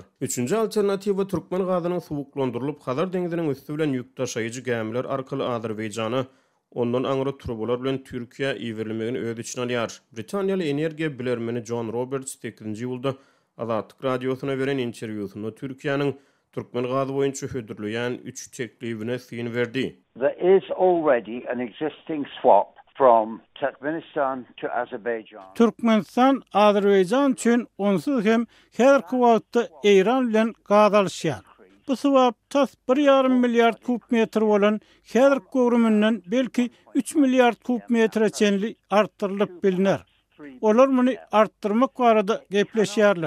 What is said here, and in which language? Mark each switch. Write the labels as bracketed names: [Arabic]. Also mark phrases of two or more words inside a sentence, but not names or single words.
[Turkmen] Üçünji alternatiwa türkmen gazynyň suwuklandyrylyp Hazar deňiziniň üstü bilen ýük taşaýyjy gemler arkaly Azerbaýjana ondan aňra turbalar bilen Türkiýe iwerilmegini öz içine alýar. Britaniýaly energiýa bilermeni John Roberts 8-nji ýylda Azatlyk radiosyna beren interwýusynda Türkiýanyň türkmen gazy boýunça hödürleýän 3 teklibine syn berdi. [English] There is already an existing swap from Turkmenistan to Azerbaijan. [Turkmen] Türkmenistan Azerbaýjan üçin onsuz hem häzirki wagtda Iran bilen gaz alýar. Bu swap tas 1,5 milliard kub metr bolan häzirki gowrumynyň belki 3 milliard kub metre çenli artdyrylyp bilinär. Olar muny artdyrmak barada gepleşýärler.